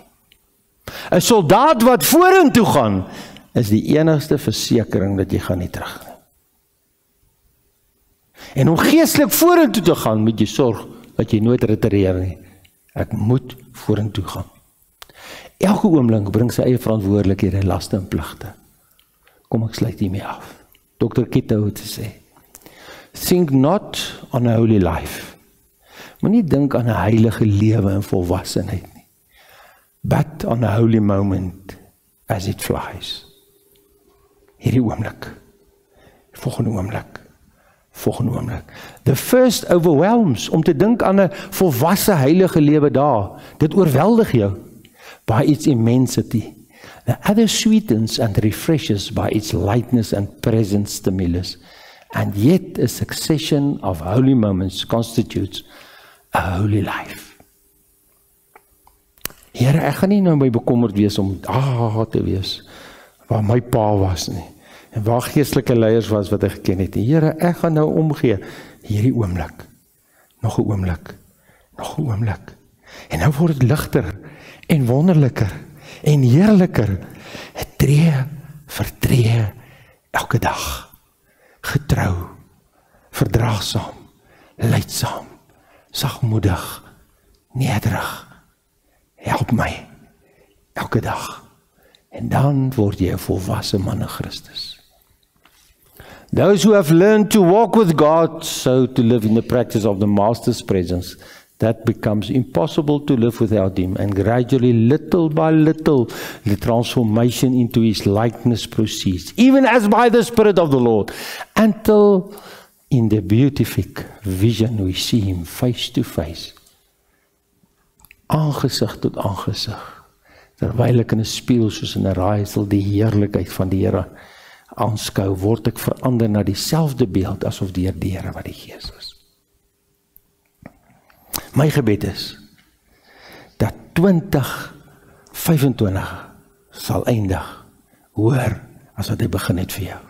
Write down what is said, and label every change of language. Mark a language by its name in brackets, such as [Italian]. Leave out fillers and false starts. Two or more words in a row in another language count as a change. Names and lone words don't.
[Afrikaans] 'n Soldaat wat vorentoe gaan is die enigste versekering dat jy gaan nie terug nie. En om geestelik vorentoe te gaan, moet jy sorg dat jy nooit retireer nie. Ek moet vorentoe gaan. Elke oomblik bring sy eie verantwoordelikhede, laste en pligte. Kom ek sluit hiermee af. Dr. Kitto het gesê, [English] think not on a holy life. [Afrikaans] Moenie dink aan 'n heilige lewe en volwassenheid nie. [English] But on a holy moment as it flies. [Afrikaans] Hierdie oomblik. Volgende oomblik. [English] The first overwhelms, [Afrikaans] om te dink aan 'n volwasse heilige lewe daar. Dit oorweldig jou [English] by its immensity. The other sweetens and refreshes by its lightness and present stimulus. And yet a succession of holy moments constitutes a holy life. [Afrikaans] Here, ek gaan nie nou my bekommerd wees om te wees waar my pa was nie. En waar geestelike leiers was wat ek geken het. Here, ek gaan nou omgee. Hierdie oomblik. Nog 'n oomblik. En nou word dit ligter en wonderliker en heerliker. Tree vir tree elke dag. Getrou, verdraagsaam, lydsaam, sagmoedig, nederig. Help my elke dag. En dan word jy 'n volwasse man in Christus. [English] Those who have learned to walk with God, so to live in the practice of the Master's presence, that becomes impossible to live without Him. And gradually, little by little, the transformation into His likeness proceeds, even as by the Spirit of the Lord, until in the beatific vision we see Him face to face, [Afrikaans] aangesig tot aangesig, terwyl ek in 'n spieël soos in 'n raaisel die heerlikheid van die Here aanskou, word ek verander na dieselfde beeld asof deur die Here wat die Gees is. My gebed is dat 2025 sal eindig hoër as wat hy begin het vir jou.